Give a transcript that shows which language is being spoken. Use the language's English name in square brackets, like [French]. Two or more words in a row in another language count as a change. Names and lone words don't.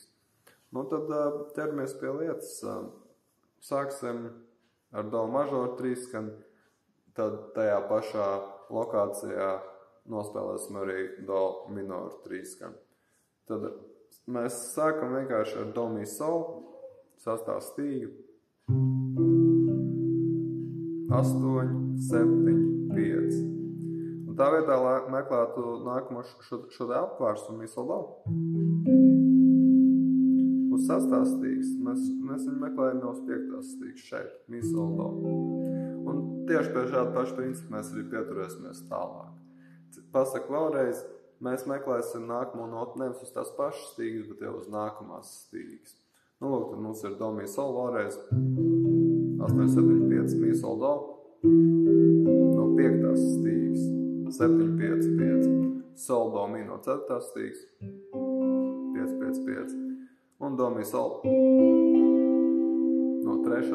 [Latvian] Nu tad ķeramies pie lietas. Sāksim ar do mažoru trīsskanu, tad tajā pašā lokācijā nospēlēsim arī do minoru trīsskanu. Tad mēs sākam vienkārši ar do mi sol, 6. stīga, 8, 7, 5. Un tā vietā, lai meklētu nākamo šo apvērsumu mi sol do, uz 6. stīgas, mēs viņu meklējam jau uz 5. stīgas šeit, mi sol do. Un tieši pie šāda paša principa mēs arī pieturēsimies tālāk. Pasaku vēlreiz, mēs meklēsim nākamo notu nevis uz tās pašas stīgas, bet jau uz nākamās stīgas. Nu, lūk, tad mums ir do mi sol vēlreiz, 8, 7, 5, mi sol do, no 5. stīgas, 7, 5, 5, sol do mi no 4. stīgas, 5, 5, 5, un do mi sol no 3.